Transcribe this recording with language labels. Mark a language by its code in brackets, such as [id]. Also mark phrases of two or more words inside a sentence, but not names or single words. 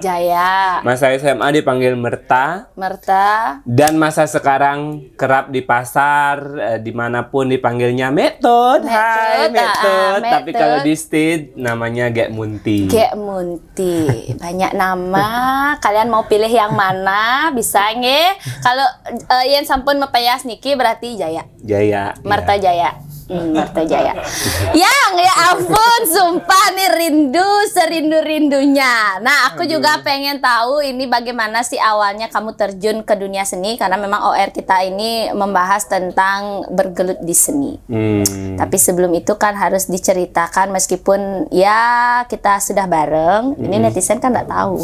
[id] Masa SMA dipanggil Merta. Dan masa sekarang kerap di pasar, dimanapun dipanggilnya Metode. Hai Metode. Tapi kalau di state namanya Kek Munti. Kek Munti. Banyak nama. Kalian mau pilih yang mana? Bisa nge? Kalau yang [ban] sampun mepayas niki [id] berarti Jaya. Merta Jaya. Merta Jaya. Yang ya ampun, sumpah nih serindu-rindunya. Nah, aku juga pengen tahu ini bagaimana sih awalnya kamu terjun ke dunia seni, karena memang OR kita ini membahas tentang bergelut di seni. Tapi sebelum itu kan harus diceritakan, meskipun ya kita sudah bareng, ini netizen kan nggak tahu.